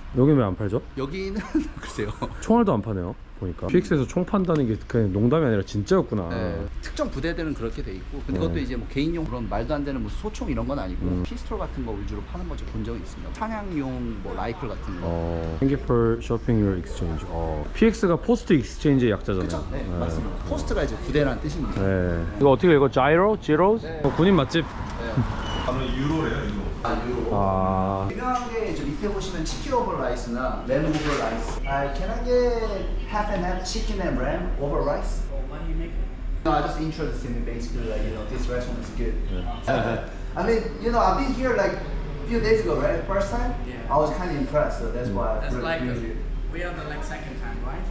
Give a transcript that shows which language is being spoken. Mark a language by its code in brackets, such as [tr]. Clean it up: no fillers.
[ko] 여기 왜 안 팔죠? 여기는 글쎄요. 총알도 안 파네요. 보니까 PX에서 총 판다는 게 그냥 농담이 아니라 진짜였구나. 네, 특정 부대들은 그렇게 돼 있고 근데 그것도 이제 뭐 개인용 그런 말도 안 되는 무슨 소총 이런 건 아니고 피스톨 같은 거 위주로 파는 거 본 적이 있습니다. 사냥용 뭐 라이플 같은 거. [en] Thank you for shopping your exchange. [ko] PX가 포스트 익스체인지의 약자잖아요. 그렇죠? 네, 맞습니다. 포스트가 이제 부대라는 뜻입니다. 네. 이거 어떻게 읽어? 자이로? 지로스? 군인 맛집? 저는 유로래요, 유로. 유로. 아. 유명한 게 저 밑에 보시면 치킨 오버 라이스나 램 오버 라이스. [en] Can I get half and half chicken and ram over rice? What do you make? No, I just interested in basically like this restaurant is good. I mean, I've been here like a few days ago, right? First time. Yeah. I was kind of impressed, so that's why. That's I like really we are the like second time, right?